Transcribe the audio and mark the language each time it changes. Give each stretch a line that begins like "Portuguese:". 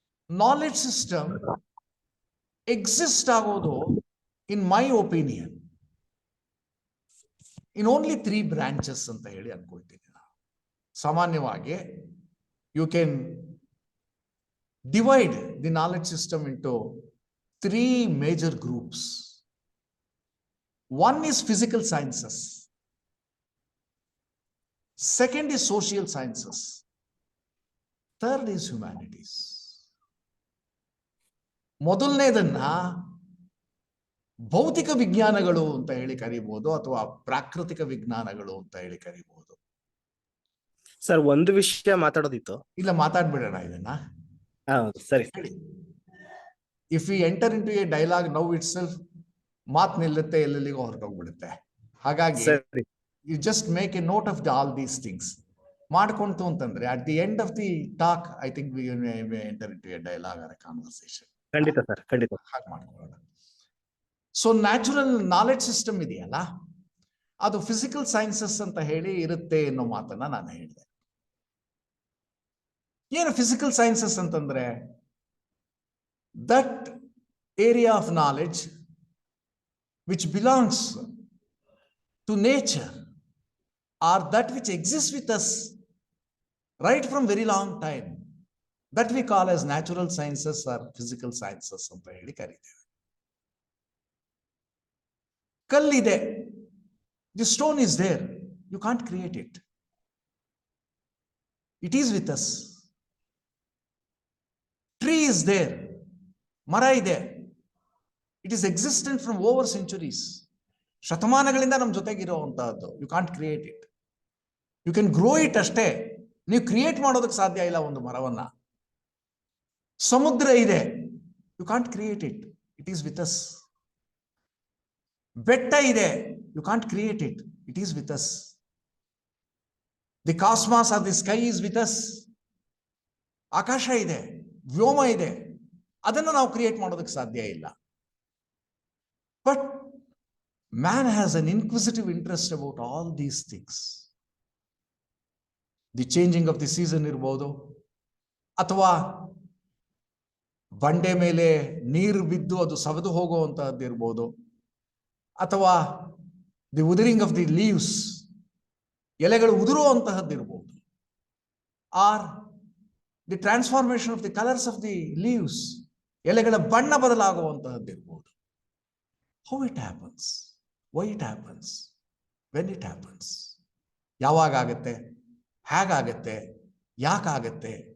English: knowledge system exist ಆಗೋದು, in my opinion, in only 3 branches
Kannada: ಅಂತ ಹೇಳಿ ಅನ್ಕೊಳ್ತೀನಿ ನಾನು. ಸಾಮಾನ್ಯವಾಗಿ
English: You can divide the knowledge system into 3 major groups. One is physical sciences, second is social sciences, third is humanities.
Kannada: ಮೊದಲನೇದನ್ನ ಭೌತಿಕ ವಿಜ್ಞಾನಗಳು ಅಂತ ಹೇಳಿ ಕರೀಬಹುದು ಅಥವಾ ಪ್ರಾಕೃತಿಕ ವಿಜ್ಞಾನಗಳು ಅಂತ ಹೇಳಿ ಕರೀಬಹುದು. ಸರ್, ಒಂದು ವಿಷಯ ಮಾತಾಡೋದಿತ್ತು. ಇಲ್ಲ, ಮಾತಾಡ್ಬಿಡೋಣ ಇದನ್ನ. ಸರಿ.
English: if we enter into a dialogue now itself,
Kannada: ಮಾತ್ ನಿಲ್ಲುತ್ತೆ, ಎಲ್ಲೆಲ್ಲಿಗೂ ಹೊರಟೋಗ್ಬಿಡುತ್ತೆ. ಹಾಗಾಗಿ
English: you just make a note of all these things
Kannada: ಮಾಡ್ಕೊಂತು ಅಂತಂದ್ರೆ
English: At the end of the talk I think we may enter into a dialogue or a conversation.
Kannada: ಖಂಡಿತ sir, ಖಂಡಿತ ಹಾಗೆ ಮಾಡ್ಕೊಳ್ಳೋಣ.
English: so natural knowledge system
Kannada: ಇದೆಯಲ್ಲ, ಅದು physical sciences ಅಂತ ಹೇಳಿ ಇರುತ್ತೆ ಅನ್ನೋ ಮಾತನ್ನ ನಾನು ಹೇಳಿದೆ. ಏನು ಫಿಸಿಕಲ್ ಸೈನ್ಸಸ್ ಅಂತಂದ್ರೆ,
English: that area of knowledge which belongs to nature or that which exists with us right from very long time, that we call as natural sciences or physical sciences
Kannada: ಅಂತ ಹೇಳಿ ಕರೀತೇವೆ. ಕಲ್ಲಿದೆ,
English: the stone is there, you can't create it, it is with us. Tree is there,
Kannada: ಮರ ಇದೆ,
English: it is existent from over centuries.
Kannada: ಶತಮಾನಗಳಿಂದ ನಮ್ಮ ಜೊತೆಗಿರುವಂತಹದ್ದು.
English: you can't create it, you can grow it
Kannada: ಅಷ್ಟೇ, ನೀವು create ಮಾಡೋದಕ್ಕೆ ಸಾಧ್ಯ ಇಲ್ಲ ಒಂದು ಮರವನ್ನ. ಸಮುದ್ರ ಇದೆ,
English: You can't create it, it is with us.
Kannada: ಬೆಟ್ಟ ಇದೆ,
English: You can't create it, it is with us. The cosmos or the sky is with us.
Kannada: ಆಕಾಶ ಇದೆ, ವ್ಯೋಮ ಇದೆ, ಅದನ್ನು ನಾವು ಕ್ರಿಯೇಟ್ ಮಾಡೋದಕ್ಕೆ ಸಾಧ್ಯ ಇಲ್ಲ.
English: But man has an inquisitive interest about all these things. The changing of the season
Kannada: ಇರಬಹುದು, ಅಥವಾ ಬಂಡೆ ಮೇಲೆ ನೀರು ಬಿದ್ದು ಅದು ಸವೆದು ಹೋಗುವಂತಹದ್ದು ಇರಬಹುದು, ಅಥವಾ
English: the ಉದರಿಂಗ್ of the leaves,
Kannada: ಎಲೆಗಳು ಉದುರುವಂತಹದ್ದು ಇರಬಹುದು,
English: or the transformation of the colours of the leaves,
Kannada: ಎಲೆಗಳ ಬಣ್ಣ ಬದಲಾಗುವಂತಹದ್ದು ಇರಬಹುದು.
English: How it happens, why it happens, when it happens,
Kannada: ಯಾವಾಗ ಆಗುತ್ತೆ, ಹೇಗಾಗತ್ತೆ, ಯಾಕಾಗತ್ತೆ,